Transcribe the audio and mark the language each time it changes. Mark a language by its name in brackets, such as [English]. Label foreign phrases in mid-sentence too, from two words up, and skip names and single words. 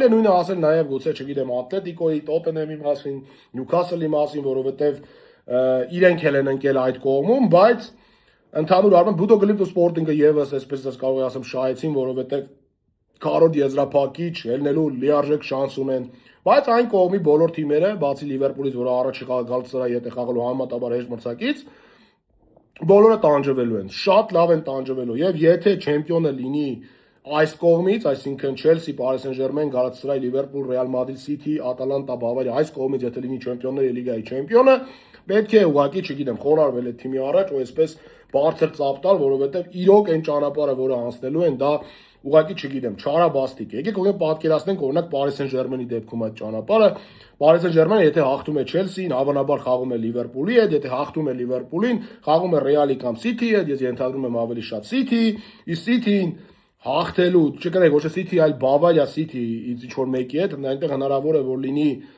[Armenian] է նույնը ասել նաև գուցե, չգիտեմ, Ատլետիկոյի, Տոտենհեմի մասին, Նյուքասլի մասին, որովհետև իրենք էլ են ընկել այդ կողմում, բայց ընդհանուր առմամբ Bodo Glimt ու Sporting-ը եւս այսպես ասեմ ասեմ շահեցին, որովհետև քարոտ եզրափակիչ ելնելու լիարժեք շանս ունեն, բայց այն կողմի բոլոր թիմերը, բացի Լիվերպուլից, որը առաջի խաղը Գալատասարայի հետ է խաղալու համեմատաբար հեշտ մրցակից, բոլորը տանջվելու են, շատ լավ են տանջվելու, եւ եթե չեմպիոնը լինի այս կողմից, այսինքն Chelsea, Paris Saint-Germain, Galatasaray, Liverpool, Real Madrid, City, Atalanta, Bavaria, այս կողմից եթե լինի Չեմպիոնների լիգայի չեմպիոնը, պետք է ուղղակի, չգիտեմ, խոնարհվել է թիմի առաջ ու այսպես բարձր ծափ տալ, որովհետեւ իրոք այն ճանապարհը, որը անցնելու են, դա ուղղակի չգիտեմ, չարաբաստիկ է։ Եկեք ուղղակի պատկերացնենք օրինակ Paris Saint-Germain-ի դեպքում այդ ճանապարհը, Paris Saint-Germain-ը եթե հաղթում է Chelsea-ին, հավանաբար խաղում է Liverpool-ի հետ, եթե հաղթում է Liverpool-ին, խաղում է Real-ի կամ City-ի հետ, ես ենթադրում եմ ավելի շատ City, իսկ City-ին հաղթելու, չկրեք, ոչ թե City, այլ Bavaria City-ից ինչ որ մեկի հետ, այնտեղ հնարավոր է որ լինի